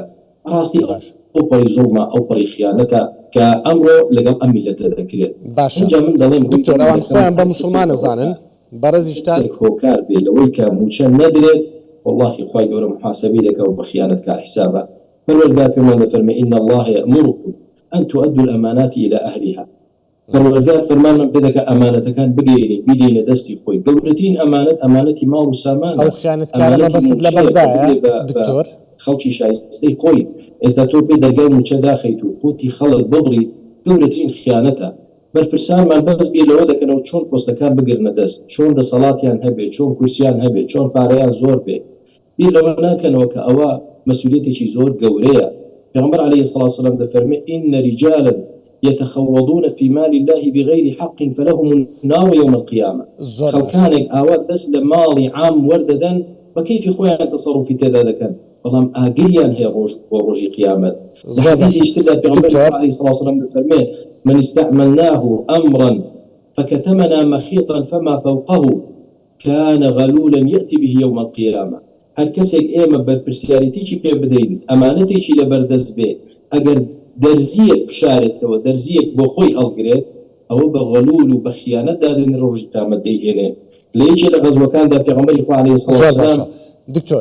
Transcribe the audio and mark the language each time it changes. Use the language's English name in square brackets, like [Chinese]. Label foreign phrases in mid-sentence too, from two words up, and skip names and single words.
[Central Kurdish] ڕاستی ئەو پەڕی زوڵمە، ئەو پەڕی خیانەتە کە ئەمڕۆ لەگەڵ ئەم میلەتە دەکرێت. باشە من دەڵێم دکتۆرەوان خۆیان بە موسڵمان نەزانن بەڕێزیشتان هۆکار بێ لەوەی کە موچە نەدرێت. واللهی خوای گەورە محاسبەی دەکا و بە خیانەت کا حسابە. پەروەردگار پێمان دەفەرمێ [Arabic] ئین الله یأمرکم ئەن تؤدوا الأمانات إلى أهلها. [Central Kurdish] پەروەردگار فەرمانمان پێ دەکا ئەمانەتەکان بگەێنین بیدەینە دەستی خۆی. گەورەترین ئەمانەتی ماڵ و سامانە. ئەو خیانەتکارە مەبەستت لە بەغدایە دکتۆر؟ خەڵکی شایستەی خۆی ئێستا تۆ پێ دەرگای موچە داخەیت و قوتی خەڵک ببڕیت، گەورەترین خیانەتە. بەرپرسانمان بەس بێ لەوە دەکەنەوە چۆن پۆستەکان بگرنە دەست، چۆن دەسەڵاتیان هەبێت، چۆن کورسیان هەبێت، چۆن پارەیان زۆر بێت. بیر لەوە ناکەنەوە کە ئەوە مەسئولیەتێکی زۆر گەورەیە. [Arabic] پیغمبر عليه الصلاة والسلام دەفەرمێ إن رجالا يتخوضون في مال الله بغير حق فلهم النار يوم القيامة. [Central Kurdish] خەڵکانێک ئاوا دەست لە ماڵی عام وەردەدەن بە کەیفی خۆیان تەسەڕوفی تێدا دەکەن، بەڵام ئاگریان هەیە بۆ ڕۆژی قیامەت. لە حەدیثی تردا پیغمبر [Arabic] عليه الصلاة والسلام دەفەرمێ من استعملناه أمرا فكتمنا مخيطا فما فوقه كان غلولا يأتي به يوم القيامة. [Central Kurdish] هەر کەسێک ئێمە بەرپرسیارەتێکی پێ بدەین، ئەمانەتێکی لەبەردەست بێ، ئەگەر دەرزیەک بشارێتەوە، دەرزیەک بۆ خۆی هەڵگرێت، ئەوە بە غەلول و بە خیانەت دادن ڕۆژی قیامەت دەیهێنێ. لە یەکێ لە غەزوەکاندا پێغەمبەری خوا [Arabic] عەلەیهی سەڵام وەسەلام [Central Kurdish] دکتۆر